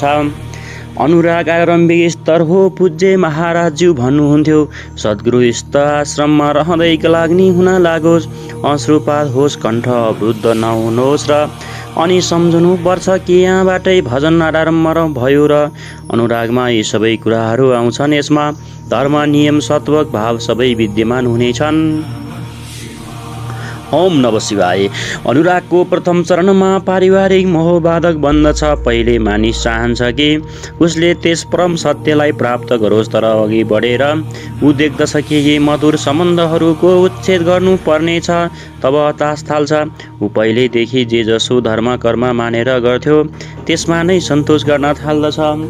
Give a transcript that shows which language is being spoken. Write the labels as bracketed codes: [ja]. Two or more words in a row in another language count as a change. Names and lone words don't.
[ne] अनुराग आरम्भिक स्तर हो, पूज्य महाराजज्यू भन्नुहुन्थ्यो, सद्गुरु स्थ आश्रममा रहँदै लाग्ने हुन लागोस्, अश्रुपात होस्, कण्ठ अवरुद्ध नहुनुहोस् र अनि सम्झनु पर्छ कि यहाँबाटै भजन आरम्भ भयो र अनुरागमा यी सबै कुराहरू आउँछन्। यसमा धर्म, नियम, सत्वक भाव सबै विद्यमान हुनेछन्। [sa] ओम नमः शिवाय। [ne] अनुरागको प्रथम चरणमा पारिवारिक मोहबाधक बन्दछ। पहिले मानिस चाहन्छ कि उसले त्यस परम सत्यलाई प्राप्त गरोस्, तर अघि बढेर ऊ देख्दछ कि यी मधुर सम्बन्धहरूको उच्छेद गर्नु पर्नेछ। तब हताश थाल्छ। ऊ पहिलेदेखि जे जसो धर्म कर्म मानेर गर्थ्यो त्यसमा नै सन्तोष गर्न थाल्दछ।